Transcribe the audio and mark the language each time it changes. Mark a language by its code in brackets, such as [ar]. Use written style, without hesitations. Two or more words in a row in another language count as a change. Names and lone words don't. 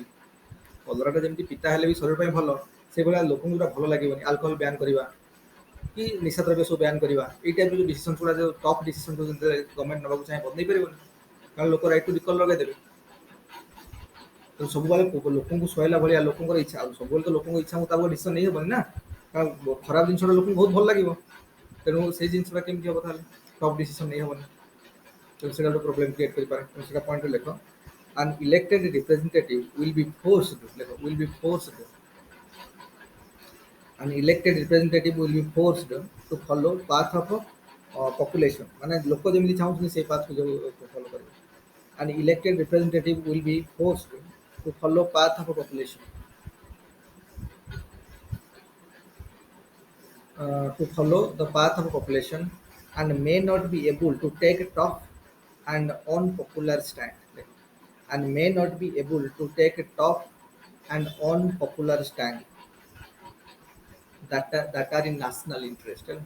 [or] କଲରାଟା ଯେମିତି ପିତା ହେଲେ ବି ଶରୀର ପାଇଁ ଭଲ, ସେଇଭଳିଆ ଲୋକଙ୍କୁ ଯେଉଁଟା ଭଲ ଲାଗିବନି, [en] alcohol ban [or] କରିବା କି ନିଶା ଦ୍ରବ୍ୟ ସବୁ ବ୍ୟାନ୍ କରିବା, ଏଇ ଟାଇପ୍ର ଯେଉଁ ଡିସିସନ୍ସ ଗୁଡ଼ା, ଯେଉଁ [en] tough decision government [or] ନେବାକୁ ଚାହେଁ ବଦଳେଇ ପାରିବନି, କାରଣ ଲୋକ [en] right to recall [or] ଲଗାଇଦେବେ। ତ ସବୁବେଳେ ଲୋକଙ୍କୁ ସୁହାଇଲା ଭଳିଆ, ଲୋକଙ୍କର ଇଚ୍ଛା, ଆଉ ସବୁବେଳେ ତ ଲୋକଙ୍କ ଇଚ୍ଛା ମୁତାବକ ଡିସିସନ୍ ନେଇ ହେବନି ନା, କାରଣ ଖରାପ ଜିନିଷଟା ଲୋକଙ୍କୁ ବହୁତ ଭଲ ଲାଗିବ। ତେଣୁ ସେଇ ଜିନିଷଟା କେମିତି ହେବ, ତାହେଲେ [en] tough decision [or] ନେଇ ହେବନି। ତେଣୁ ସେଇଟା ଗୋଟେ [en] problem create [or] କରିପାରେ। ତେଣୁ ସେଇଟା ପଏଣ୍ଟରେ ଲେଖ [en] an elected representative will be forced an elected representative will be forced to follow path of population, [or] ମାନେ ଲୋକ ଯେମିତି ଚାହୁଁଛନ୍ତି ସେଇ ପାଥକୁ ଯେଉଁ ଫଲୋ କରିବେ। [en] An elected representative will be forced to follow path of population and may not be able to take tough and unpopular stand and may not be able to take tough and unpopular stand that are in national interest.